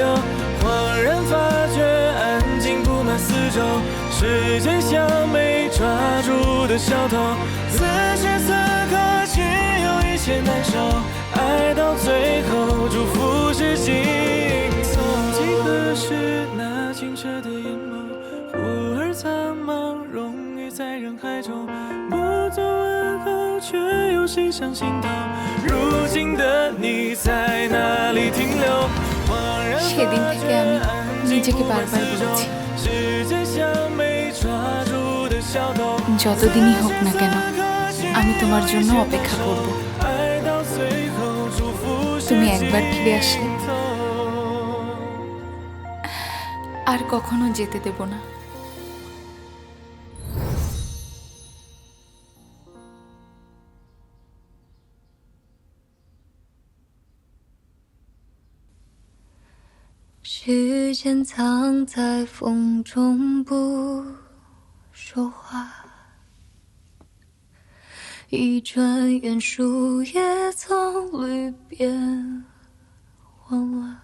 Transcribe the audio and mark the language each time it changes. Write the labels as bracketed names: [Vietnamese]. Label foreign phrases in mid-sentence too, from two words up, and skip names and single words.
[Chinese] 恍然发觉，安静布满四周，时间像没抓住的小偷，此时此刻只有一些难受，爱到最后祝福是尽头。几何时，那清澈的眼眸，忽而苍茫，融于在人海中，不做问候，却又心上心头。如今的你在哪里停留？ [Bangla] সেদিন থেকে আমি নিজেকে বারবার বলেছি, যতদিনই হোক না কেন আমি তোমার জন্য অপেক্ষা করব। তুমি একবার ফিরে আসলে আর কখনো যেতে দেব না। [Chinese] 时间藏在风中不说话，一转眼树叶从绿变黄了，